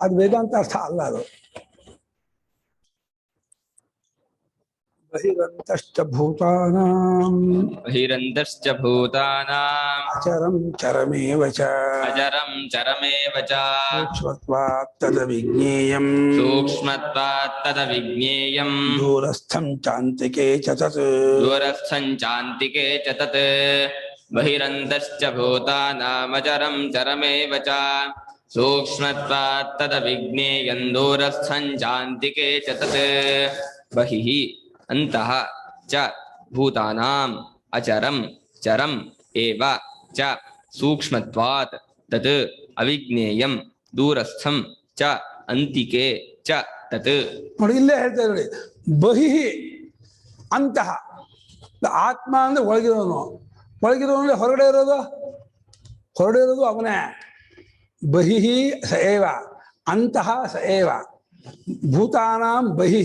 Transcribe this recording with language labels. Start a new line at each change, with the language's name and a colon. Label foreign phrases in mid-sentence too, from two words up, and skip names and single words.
Kannada: ಅದು ವೇದಾಂತ ಅರ್ಥ ಅಲ್ಲ ಅದು.
Sanskrit: ಬಹಿರಂತಶ್ಚ ಭೂತಾನಾಂ ಬಹಿರಂತಶ್ಚ ಭೂತಾನಾಂ ಅಚರಂ ಚರಮೇವ ಚ ಅಜರಂ ಚರಮೇವ ಚ ಸೂಕ್ಷ್ಮತ್ವಾತ್ ತದವಿಜ್ಞೇಯಂ ಸೂಕ್ಷ್ಮತ್ವಾತ್ ತದವಿಜ್ಞೇಯಂ ದೂರಸ್ಥಂ ಚಾಂತಿಕೆ ಚ ತತ್ ದೂರಸ್ಥಂ ಚಾಂತಿಕೆ ಚ ತತ್ ಬಹಿರಂತಶ್ಚ ಭೂತಾನಾಮಚರಂ ಚರಮೇವ ಚ ಸೂಕ್ಷ್ಮತ್ವಾತ್ ತದವಿಜ್ಞೇಯಂ ದೂರಸ್ಥಂ ಚಾಂತಿಕೆ ಚ ತತ್ ಬಹಿಃ ಅಂತಃ ಚ ಭೂತಾನಾಂ ಅಚರಂ ಚರಂ ಏವ ಚ ಸೂಕ್ಷ್ಮತ್ವಾತ್ ತತ್ ಅವಿಜ್ಞೇಯಂ ದೂರಸ್ಥಂ ಚ ಅಂತಿಕೆ ಚ ತತ್.
Kannada: ನೋಡಿ ಇಲ್ಲೇ ಹೇಳ್ತಾ ಇದ್ದಾರೆ
Sanskrit: ಬಹಿಃ ಅಂತಹ.
Kannada: ಆತ್ಮ ಅಂದ್ರೆ ಒಳಗಿರೋನು, ಒಳಗಿರೋನು ಹೊರಗಡೆ ಇರೋದು ಅವನೇ.
Sanskrit: ಬಹಿಃ ಸ ಏವ ಅಂತಹ ಸ ಏವ ಭೂತಾನಾಂ ಬಹಿಃ.